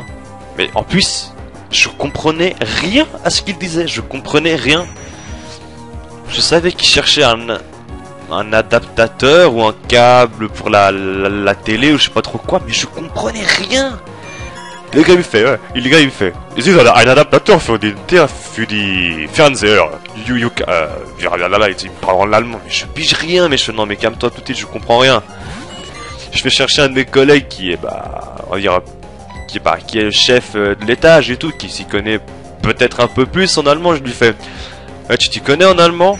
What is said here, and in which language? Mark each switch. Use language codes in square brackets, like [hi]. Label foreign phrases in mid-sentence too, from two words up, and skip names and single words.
[fr] Mais en plus, je comprenais rien à ce qu'il disait, je comprenais rien. Je savais qu'il cherchait un adaptateur ou un câble pour la télé ou je sais pas trop quoi, mais je comprenais rien. Le gars il me fait, ouais. Le gars il me fait, [de] es ist ein Adaptateur für die Fernseher. [fr] Il me parle en allemand, mais je pige rien, mais je fais non mais calme-toi tout de suite, je comprends rien. Je vais chercher un de mes collègues qui est on va dire qui est le chef de l'étage et tout, qui s'y connaît peut-être un peu plus en allemand. Je lui fais, tu t'y connais en allemand?